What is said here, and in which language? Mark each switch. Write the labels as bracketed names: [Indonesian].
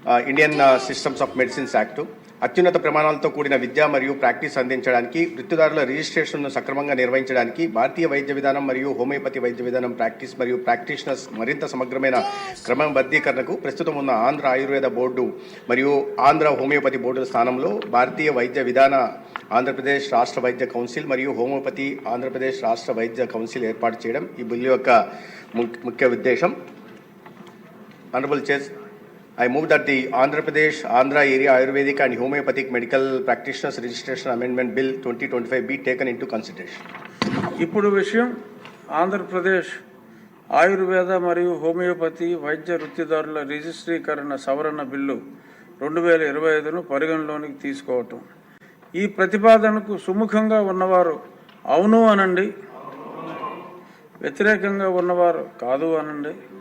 [Telugu] Indian systems of medicines act అత్యున్నత ప్రమాణాలతో కూడిన విద్య మరియు ప్రాక్టీస్ అందించడానికి, వృత్తిదారుల రిజిస్ట్రేషన్ను సక్రమంగా నిర్వహించడానికి, భారతీయ వైద్య విధానం మరియు హోమియోపతి వైద్య విధానం ప్రాక్టీస్ మరియు ప్రాక్టీషనర్స్ మరింత సమగ్రమైన క్రమబద్ధీకరణకు ప్రస్తుతం ఉన్న ఆంధ్ర ఆయుర్వేద బోర్డు మరియు ఆంధ్ర హోమియోపతి బోర్డుల స్థానంలో భారతీయ వైద్య విధాన ఆంధ్రప్రదేశ్ రాష్ట్ర వైద్య కౌన్సిల్ మరియు హోమియోపతి ఆంధ్రప్రదేశ్ రాష్ట్ర వైద్య కౌన్సిల్ ఏర్పాటు చేయడం ఈ బిల్లు యొక్క ముఖ్య ఉద్దేశం. [English] Honourable chair, I move that the Andhra Pradesh Andhra Area Ayurvedic and Homeopathic Medical Practitioners Registration Amendment Bill 2025 be taken into consideration. [Telugu] ఇప్పుడు విషయం ఆంధ్రప్రదేశ్ ఆయుర్వేద మరియు హోమియోపతి వైద్య వృత్తిదారుల రిజిస్ట్రీకరణ సవరణ బిల్లు 2025ను పరిగణలోనికి తీసుకోవటం. ఈ ప్రతిపాదనకు సుముఖంగా ఉన్నవారు అవును అనండి, వ్యతిరేకంగా ఉన్నవారు కాదు అనండి.